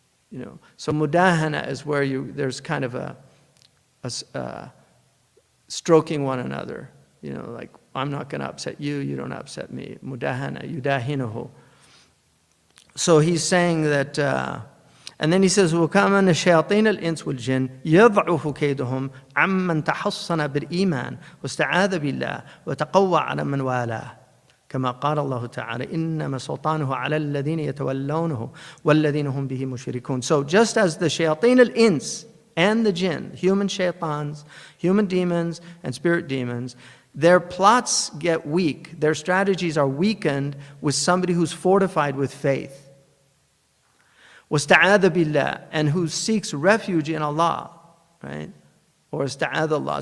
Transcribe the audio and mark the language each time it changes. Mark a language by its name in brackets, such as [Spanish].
[English] You know, so mudahana is where there's kind of a stroking one another. You know, like, I'm not going to upset you, you don't upset me. Mudahana, yudahinuhu. [Arabic] So he's saying that, and then he says, وَكَمَا أَنَّ شَيَاطِينَ الْإِنسِ وَالْجِنِّ يَضْعُفُ كَيْدُهُم عَمَّنْ تَحَصَّنَ بِالْإِيمَانِ وَاسْتَعَاذَ بِاللَّهِ وَتَقَوَّى عَلَى مَنْ وَالَاهُ كما قال الله تعالى إنما سلطانه على الذين يتولونه والذين هم به مشركون. [English] So just as the shayateen al-ins and the jinn, human shaitans, human demons and spirit demons, their plots get weak, their strategies are weakened with somebody who's fortified with faith. وَاسْتَعَاذَ بِاللَّهِ, and who seeks refuge in Allah, right? Or استعاذ Allah.